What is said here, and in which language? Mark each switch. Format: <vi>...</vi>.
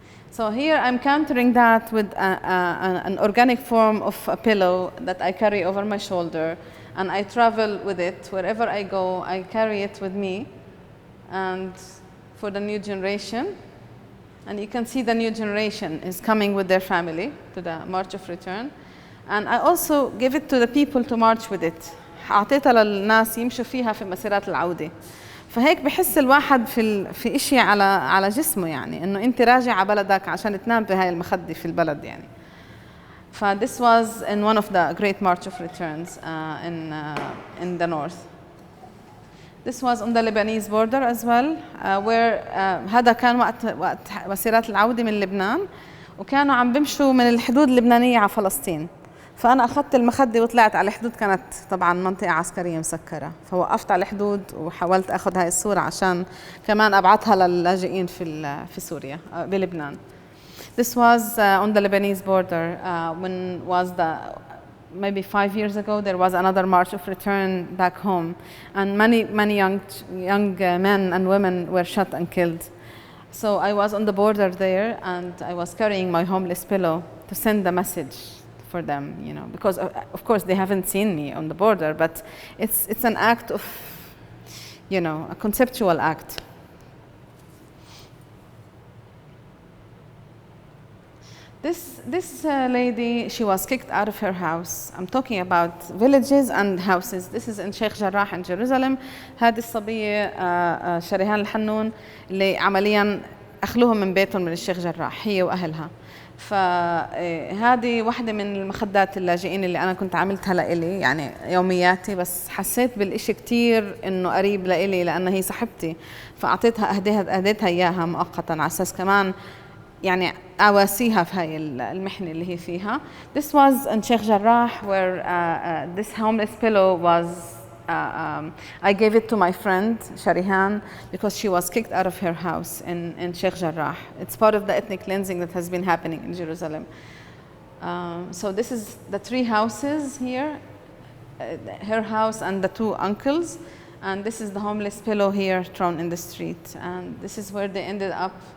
<en>So here I'm countering that with an organic form of a pillow that I carry over my shoulder, and I travel with it. Wherever I go, I carry it with me. And for the new generation, and you can see the new generation is coming with their family to the March of Return. And I also give it to the people to march with it.</en> <ar>أعطيتها للناس يمشوا فيها في مسيرات العودة. فهيك بحس الواحد في إشي على جسمه، يعني إنه أنت راجع على بلدك عشان تنام بهاي المخدة في البلد يعني.</ar> <en>This was in one of the great March of Returns in the north. This was on the Lebanese border as well, where</en> <ar>هذا كان وقت مسيرات العودة من لبنان، وكانوا عم بيمشوا من الحدود اللبنانية على فلسطين. فأنا أخذت المخدة وطلعت على الحدود، كانت طبعاً منطقة عسكرية مسكرة، فوقفت على الحدود وحاولت أخذ هاي الصورة عشان كمان أبعثها للاجئين في سوريا بلبنان.</ar> <en>This was on the Lebanese border when was maybe 5 years ago there was another March of Return back home, and many young men and women were shot and killed. So I was on the border there, and I was carrying my homeless pillow to send a message for them, you know, because of course they haven't seen me on the border, but it's an act of, you know, a conceptual act. This lady, she was kicked out of her house. I'm talking about villages and houses. This is in Sheikh Jarrah in Jerusalem.</en> <ar>هذه الصبية شريهان الحنون اللي عمليا أخلوهم من بيتهم من الشيخ جراح، هي وأهلها. فهذه واحدة من المخدات اللاجئين اللي أنا كنت عملتها لإلي، يعني يومياتي، بس حسيت بالإشي كتير إنه قريب لإلي لأن هي صاحبتي، فأعطيتها أهديتها إياها مؤقتا على أساس كمان يعني أواسيها في هاي المحنة اللي هي فيها.</ar> <en>This was in Sheikh Jarrah where this homeless pillow was I gave it to my friend Sharihan because she was kicked out of her house in Sheikh Jarrah. It's part of the ethnic cleansing that has been happening in Jerusalem. So this is the 3 houses here, her house and the 2 uncles, and this is the homeless pillow here thrown in the street, and this is where they ended up.</en>